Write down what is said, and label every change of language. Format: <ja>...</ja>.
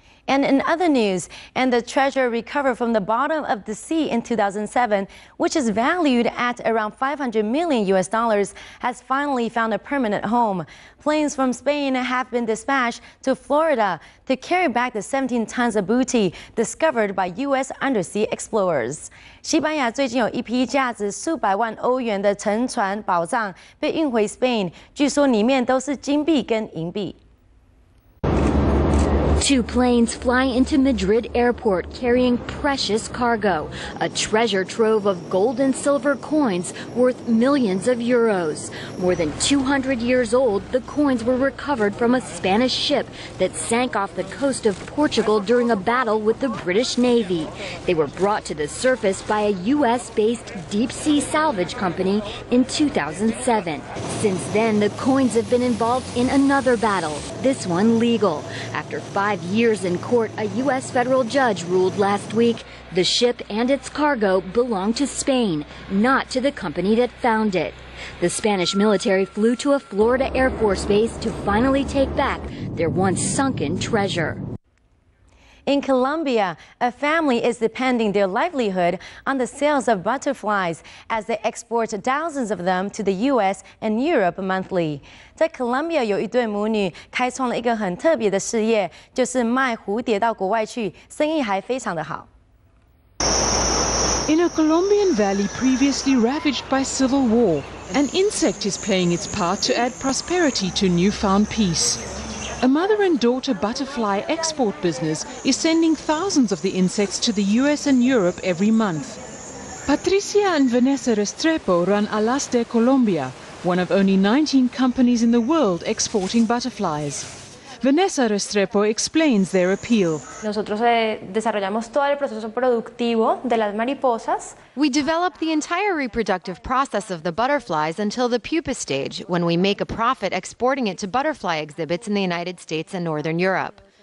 <en>And in other news, the treasure recovered from the bottom of the sea in 2007, which is valued at around $500 million, has finally found a permanent home. Planes from Spain have been dispatched to Florida to carry back the 17 tons of booty discovered by U.S. undersea explorers.</en> <zh>西班牙最近有一批价值数百万欧元的沉船宝藏被运回 Spain， 据说里面都是金币跟银币。</zh> <en>Two planes fly into Madrid airport carrying precious cargo, a treasure trove of gold and silver coins worth millions of euros. More than 200 years old, the coins were recovered from a Spanish ship that sank off the coast of Portugal during a battle with the British Navy. They were brought to the surface by a U.S.-based deep-sea salvage company in 2007. Since then, the coins have been involved in another battle, this one legal. After 5 years in court, a U.S. federal judge ruled last week the ship and its cargo belong to Spain, not to the company that found it. The Spanish military flew to a Florida Air Force base to finally take back their once sunken treasure. In Colombia, a family is depending their livelihood on the sales of butterflies as they export thousands of them to the U.S. and Europe monthly.</en> <zh>在 Colombia 有一对母女开创了一个很特别的事业，就是卖蝴蝶到国外去，生意还非常的好。</zh> <en>In a Colombian valley previously ravaged by civil war, an insect is playing its part to add prosperity to newfound peace. A mother and daughter butterfly export business is sending thousands of the insects to the US and Europe every month. Patricia and Vanessa Restrepo run Alas de Colombia, one of only 19 companies in the world exporting butterflies. Vanessa Restrepo explains their appeal.</en> <es>Nosotros desarrollamos todo el proceso productivo de las mariposas.</es> <en>We develop the entire reproductive process of the butterflies until the pupa stage, when we make a profit exporting it to butterfly exhibits in the United States and Northern Europe.</en>